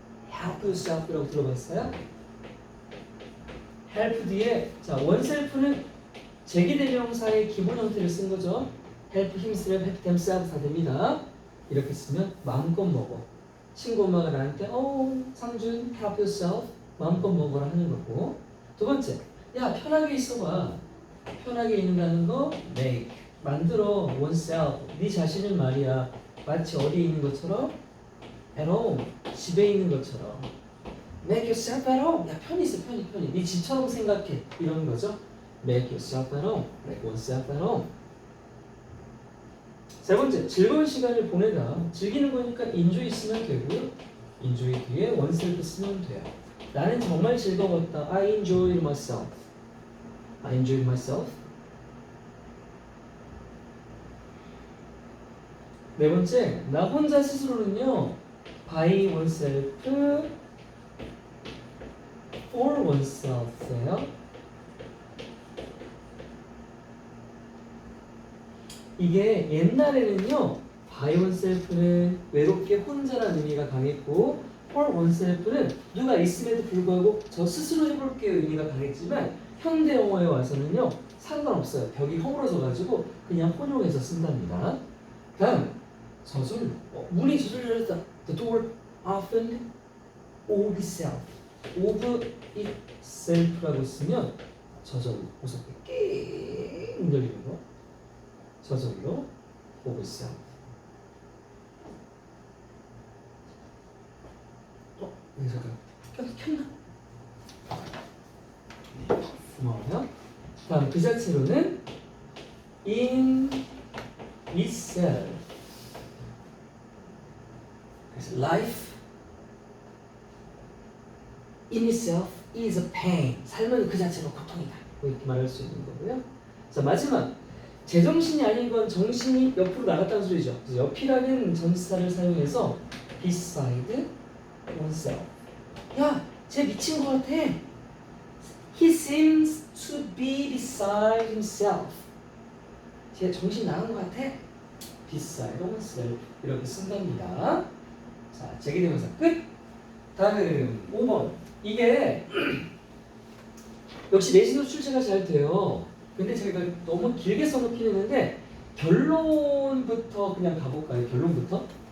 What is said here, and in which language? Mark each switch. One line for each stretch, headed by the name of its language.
Korean: help yourself이라고 들어봤어요? help 뒤에 자, oneself는 제기대명사의 기본 형태를 쓴 거죠.
English: help himself, help themselves
Korean: 다 됩니다. 이렇게 쓰면 마음껏 먹어. 친구 엄마가 나한테 상준
English: help yourself
Korean: 마음껏 먹어라 하는 거고. 두 번째, 야 편하게 있어봐. 편하게 있는다는 거 make 만들어 oneself 네 자신은 말이야 마치 어디에 있는 것처럼 at home 집에 있는 것처럼
English: make yourself at home
Korean: 야 편히 있어 편히 네 집처럼 생각해 이런 거죠.
English: make yourself at home make oneself at home.
Korean: 세 번째, 즐거운 시간을 보내다. 즐기는 거니까 enjoy 쓰면 되고요. enjoy 뒤에 oneself 쓰면 돼요. 나는 정말 즐거웠다.
English: I enjoyed myself. I enjoyed myself.
Korean: 네 번째, 나 혼자 스스로는요. by oneself
English: for oneself예요.
Korean: 이게 옛날에는요, by oneself는 외롭게 혼자라는 의미가 강했고, for oneself는 누가 있음에도 불구하고 저 스스로 해볼게요 의미가 강했지만, 현대 영어에 와서는요, 상관없어요. 벽이 허물어져가지고 그냥 혼용해서 쓴답니다. 다음, 저절, 문이 저절졌다.
English: The door often of itself.
Korean: of itself라고 쓰면 저절로 무섭게 낑 열리는 거.
English: 저절로 of itself.
Korean: 네, 잠깐 켰나? 고마워요. 다음 그 자체로는 in itself.
English: 그래서 life in itself is a pain.
Korean: 삶은 그 자체로 고통이다. 뭐 이렇게 말할 수 있는 거고요. 자 마지막 제정신이 아닌 건 정신이 옆으로 나갔다는 소리죠. 그래서 옆이라는 전치사를 사용해서 beside oneself. 야, 쟤 미친 것 같아.
English: He seems to be beside himself.
Korean: 쟤 정신 나간 것 같아. beside oneself 이렇게 쓴답니다. 자, 제기대명사 끝. 다음 5번. 이게 역시 내신으로 출제가 잘 돼요. 근데 제가 너무 길게 써놓긴 했는데 결론부터 그냥 가볼까요? 결론부터.